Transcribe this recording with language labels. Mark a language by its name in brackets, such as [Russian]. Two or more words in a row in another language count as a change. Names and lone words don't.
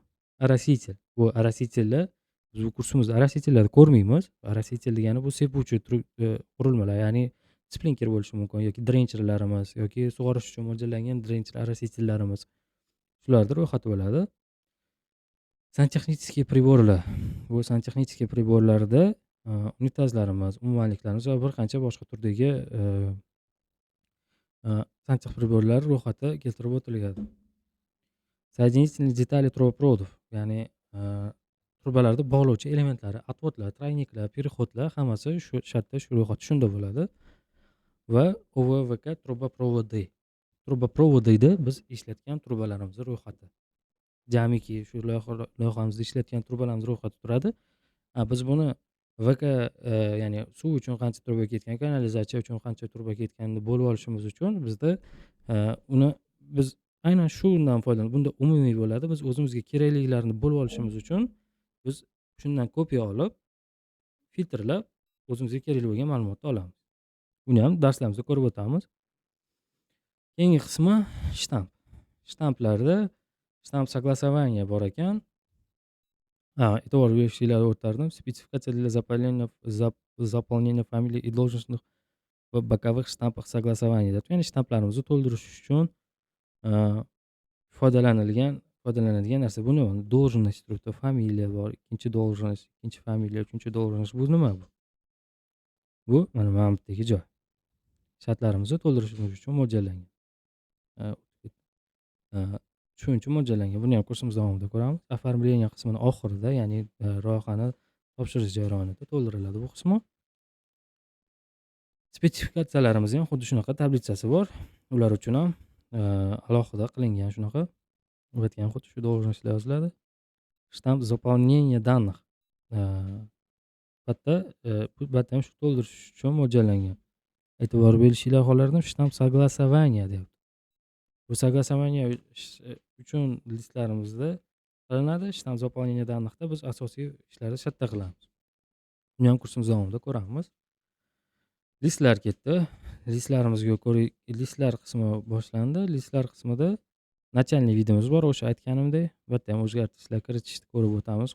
[Uzbek] Ороситель. Bu оросительlar, biz bu kursimizda оросительlarni ko'rmaymiz. Ороситель degani bu sepuvchi qurilmalar, ya'ni splinker bo'lishi mumkin yoki drencherlarimiz yoki sug'orish uchun mo'ljallangan drencher оросительlarimiz. Shularning ro'yxati bo'ladi. [Russian] Santexnichеские приборlar. [Uzbek] Bu [Russian] santexnichеские приборlarda [Uzbek] unitazlarimiz, umumanliklarimiz va bir qancha boshqa turdagi santexnik приборlar ro'yxati keltirib o'tilgan. [Russian] Соединительные детали трубопроводов, [Uzbek] ya'ni trubalarda bog'lovchi elementlari, [Russian] отводlar, тройникlar, [Uzbek] переходlar hammasi shu yerda, shu ro'yxat shunda bo'ladi. Va OVVK трубопроводы. Трубопроводida biz ishlatgan trubalarimiz ro'yxati. Jamiki shu loyihamizda ishlatgan trubalarimiz ro'yxati turadi. Biz buni VK, ya'ni suv uchun qancha truba ketgan, kanalizatsiya uchun qancha truba ketganini bo'lib olishimiz uchun bizda uni biz aynan shundan foydalanib, bunda umumiy bo'ladi. Biz o'zimizga kerakliklarini bo'lib olishimiz uchun biz shundan kopiya olib, filtrlab o'zimizga kerakli bo'lgan ma'lumotni olamiz. Buni ham darslarimizda ko'rib o'tamiz. Keyingi qismi shtamp. Shtamplarda shtamp согласование bor ekan. E'tibor berishlarini o'rtardim. [Russian] Спецификация для заполнения фамилий и должностных в боковых штампах согласования. [Uzbek] Ya'ni shtamplarimizni to'ldirish uchun foydalanadigan narsa. Buni должность turibdi, familiya bor, ikkinchi должность, ikkinchi familiya, uchinchi должность. Bu nima bu? Bu mana bu yerdagi joy. Shartlarimizni to'ldirishimiz uchun mo'ljallangan. Shuning uchun mo'ljallangan. Buni ham kursimiz davomida ko'ramiz. Оформление qismining oxirida, ya'ni loyihani topshirish jarayonida to'ldiriladi bu qismi. Spetsifikatsiyalarimiz ham xuddi shunaqa tablitsasi bor. Ular uchun ham alohida qilingan shunaqa. Bu yerga ham xuddi shu должностьlar yoziladi. Shtamp [Russian] заполнение данных. [Uzbek] Bu yerda ham shu to'ldirish uchun mo'ljallangan. E'tibor berishingizni xohlardim. Shtamp согласование deyapti. Bu согласование uchun listlarimizda qilinadi. Shtam [Russian] заполнение данныхda [Uzbek] biz asosiy ishlarni shu yerda qilamiz. Buni ham kursimiz davomida ko'ramiz. Listlar ketdi. Listlarimizga listlar qismi boshlandi. Listlar qismida начальный videomiz bor. O'sha aytganimdek, bu yerda ham o'zgartirishlar kiritishni ko'rib o'tamiz.